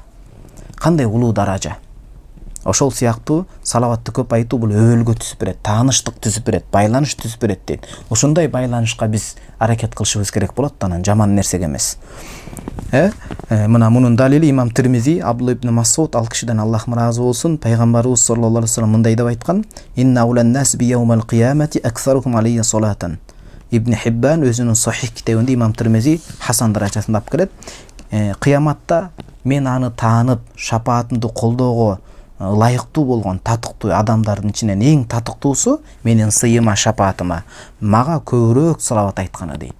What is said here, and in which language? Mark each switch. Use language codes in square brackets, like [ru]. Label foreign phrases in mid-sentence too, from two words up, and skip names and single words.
[ky] Кандай улуу даража. Ошол сыяктуу салаватты көп айтуу бул өөлгө түзүп берет, тааныштык түзүп берет, байланыш түзүп берет дейт. Ошондой байланышка биз аракет кылышыбыз керек болот, анан жаман нерсеге эмес. Мына мунун далили имам Тирмизи, Абдулла ибн Масуд, ал кишиден Аллах ыраазы болсун, Пайгамбарыбыз [ar] صلى الله عليه وسلم [ky] мындай деп айткан: [ar] "إن أولى الناس بي يوم القيامة أكثرهم علي صلاة." [ky] Ибн Хиббан өзүнүн Сахих китебинде имам Тирмизи хасан даражасында алып келет. Кыяматта мен аны таанып, шапаатымды колдоого ылайыктуу болгон татыктуу адамдардын ичинен эң татыктуусу менин сыйыма, шапаатыма мага көбүрөөк салават айтканы дейт.